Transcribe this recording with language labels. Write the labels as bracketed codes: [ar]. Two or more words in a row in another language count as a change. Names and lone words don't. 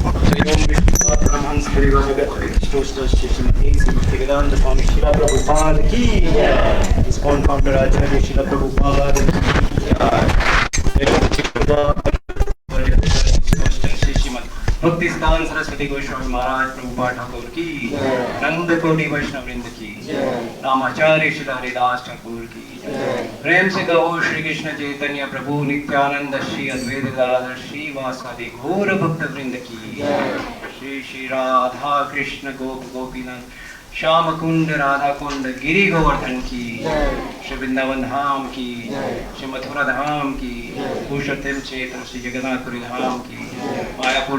[hi] वेदान्त स्वामी श्रील प्रभुपाद की जय. इस्कॉन फाउंडर आचार्य श्रील प्रभुपाद की जय. भक्तिस्तान सरस्वती गोस्वामी महाराज प्रभुपाद ठाकुर की नंद कोटि वैष्णव वृंद की रामाचार्य श्रील हरिदास ठाकुर की प्रेम से कहो श्री कृष्ण चैतन्य प्रभु नित्यानंद श्री अद्वैत गदाधर श्री वासादि घोर भक्त वृंद की श्री श्री राधा कृष्ण गोप गोपीनाथ श्याम कुंड राधा कुंड गिरि गोवर्धन की श्री वृंदावन धाम की श्री मथुरा धाम की पुरुषोत्तम क्षेत्र श्री जगन्नाथपुरी धाम की मायापुर